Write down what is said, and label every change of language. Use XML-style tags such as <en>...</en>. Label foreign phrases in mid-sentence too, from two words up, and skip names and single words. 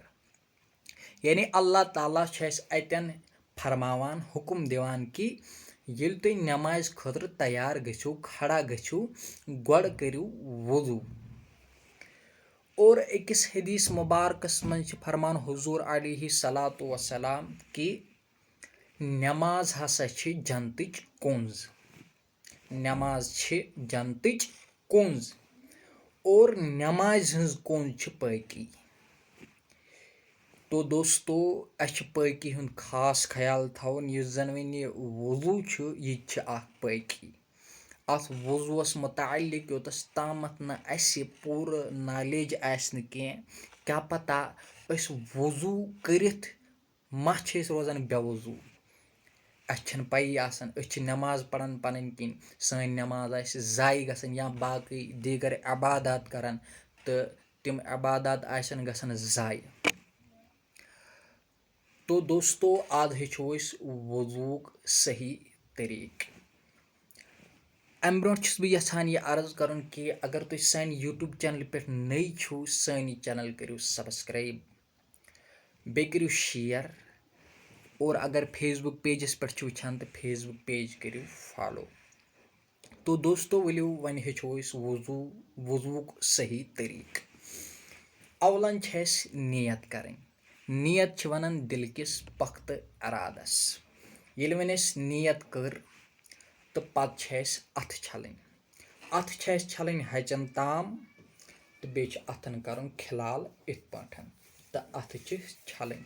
<ks>यानी अल्लाह ताला अतन फरमावान हुक्म दिवान कि येल तुम नमाज खतर तैयार गो खड़ा गो गोड़ करियो वज़ू। और अकिस हदीस मुबारकस मज फरमान हुजूर अलैहि सलातु वसलाम कि नमाज हसा छ जन्नतिच कुंज। नमाज छ जन्नतिच कुंज और नमाज हज कुंज छ पाकी। तो दोस्तों अछ पाकी हुंद खास ख्याल थवन यह जन वन वज़ू छ यह पाकी। अत वज़ुअस मुतालिक योतस तामत न अस पूर नॉलेज आसन क्या पता अस वज़ू करित मा छ रोजान बेवज़ू। अच्छन पई आसन अस नमाज पढ़न पन किन सन नमाज आस ज़ाय गसन या बाकी दीगर इबादत करन तो तिम इबादत आसन गसन ज़ाय। तो दोस्तों आज हेचो वज़ूक सही तरीक। अम ब्रोट छुस बह यछान यह अर्ज करन कि अगर तुम सान यूट्यूब चैनल पे नई छो सन चैनल करियो सब्सक्राइब, बे करियो शेयर और अगर फेसबुक पेजस पे वुचान तो फेसबुक पेज करियो फॉलो। तो दोस्तों वलियो वन हेचो वज़ूक सही तरीक। अवलन नियत करें। नियत वनान दिल किस पख्त इरादस। ये वन नियत कर तो पत अथ छलन। अथ छलन हचन ताम तो बे अथन करन खिलाल इत पठन तो अथ छलन।</ks>